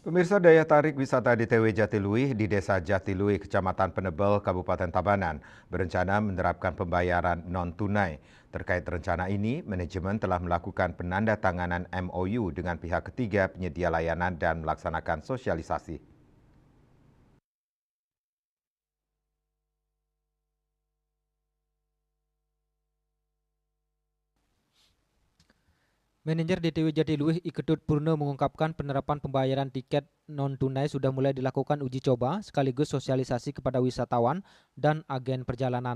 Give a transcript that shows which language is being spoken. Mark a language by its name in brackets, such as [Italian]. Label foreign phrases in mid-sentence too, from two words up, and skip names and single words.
[Indonesian] Pemirsa, daya tarik wisata DTW Jatiluwih di Desa Jatiluwih, Kecamatan Penebel, Kabupaten Tabanan, berencana menerapkan pembayaran non-tunai. Terkait rencana ini, manajemen telah melakukan penandatanganan MOU dengan pihak ketiga penyedia layanan dan melaksanakan sosialisasi. Manajer DTW Jatiluwih Iketut Purno mengungkapkan penerapan pembayaran tiket non-tunai sudah mulai dilakukan uji coba sekaligus sosialisasi kepada wisatawan dan agen perjalanan.